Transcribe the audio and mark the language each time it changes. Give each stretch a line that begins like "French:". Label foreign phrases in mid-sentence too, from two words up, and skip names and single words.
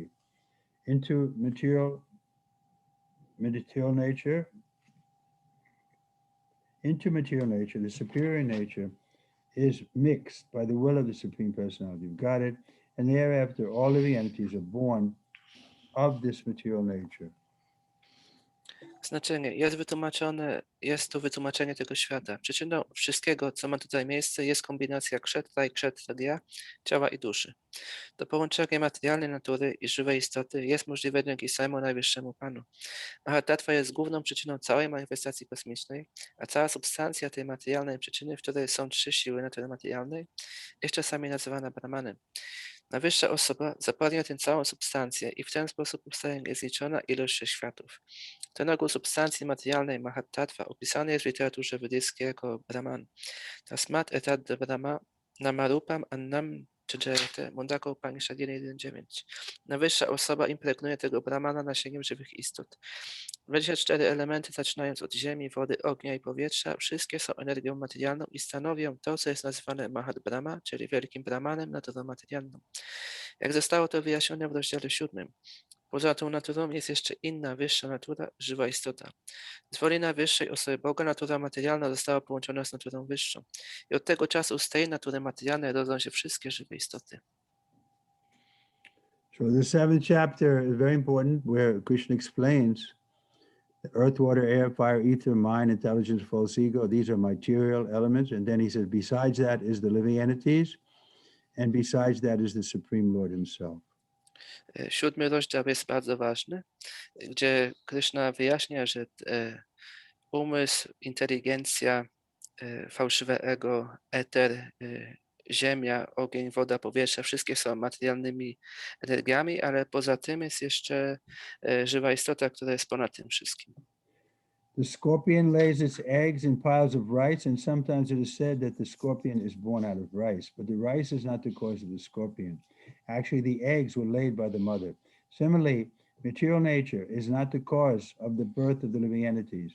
English: Into material nature, the superior nature is mixed by the will of the Supreme Personality of Godhead, and thereafter all living entities are born of this material nature.
Polish: Znaczenie jest to wytłumaczenie tego świata. Przyczyną wszystkiego, co ma tutaj miejsce, jest kombinacja kshetra i kshetragya, ciała i duszy. To połączenie materialnej natury i żywej istoty jest możliwe dzięki samemu najwyższemu Panu. Mahatattva jest główną przyczyną całej manifestacji kosmicznej, a cała substancja tej materialnej przyczyny, w której są trzy siły natury materialnej, jest czasami nazywana Brahmanem. Najwyższa osoba zapadnie tę całą substancję i w ten sposób powstaje niezliczona ilość światów. Ten ogół substancji materialnej Mahatattva opisany jest w literaturze wedyjskiej jako Brahman.
Sanskrit: तस्मात् एतत् ब्रह्म नामरूपम् अन्नम् च जायते, Mundaka Upanishad 1.1.9.
Polish: Najwyższa osoba impregnuje tego Brahmana nasieniem żywych istot. 24 elementy, zaczynając od ziemi, wody, ognia i powietrza, wszystkie są energią materialną i stanowią to, co jest nazywane Mahat Brahma, czyli wielkim Brahmanem, naturą materialną. Jak zostało to wyjaśnione w rozdziale 7. Poza tą naturą jest jeszcze inna, wyższa natura, żywa istota. Z woli najwyższej osoby Boga natura materialna została połączona z naturą wyższą. I od tego czasu z tej natury materialnej rodzą się wszystkie żywe istoty.
English: So the 7th chapter is very important, where Krishna explains the earth, water, air, fire, ether, mind, intelligence, false ego. These are material elements. And then he says, besides that is the living entities, and besides that is the Supreme Lord himself.
Polish: 7 rozdział jest bardzo ważny, gdzie Krishna wyjaśnia, że umysł, inteligencja, fałszywe ego, eter, ziemia, ogień, woda, powietrze, wszystkie są materialnymi energiami, ale poza tym jest jeszcze żywa istota, która jest ponad tym wszystkim.
English: The scorpion lays its eggs in piles of rice, and sometimes it is said that the scorpion is born out of rice, but the rice is not the cause of the scorpion. Actually, the eggs were laid by the mother. Similarly, material nature is not the cause of the birth of the living entities.